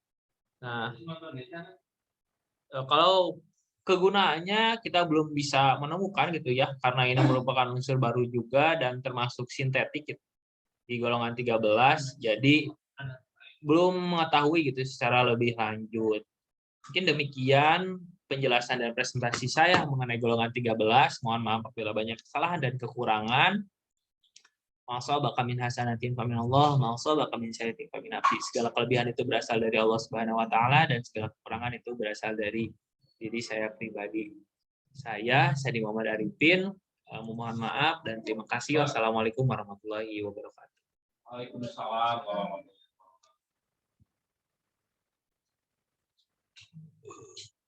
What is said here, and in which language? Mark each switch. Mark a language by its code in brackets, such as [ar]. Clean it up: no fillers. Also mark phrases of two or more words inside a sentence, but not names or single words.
[id] Nah, kalau kegunaannya kita belum bisa menemukan gitu ya, karena ini merupakan unsur baru juga dan termasuk sintetik gitu, di golongan 13, jadi belum mengetahui gitu secara lebih lanjut. Mungkin demikian penjelasan dan presentasi saya mengenai golongan 13. Mohon maaf apabila banyak kesalahan dan kekurangan. [ar] ما أصابك من حسنة فمن الله ما أصابك من سيئة فمن نفسي. [id] Segala kelebihan itu berasal dari Allah [ar] سبحانه وتعالى [id] dan segala kekurangan itu berasal dari diri saya pribadi. Saya Sadi Muhammad Arifin, memohon maaf dan terima kasih. [ar] والسلام عليكم ورحمة الله وبركاته وعليكم السلام ورحمة الله وبركاته.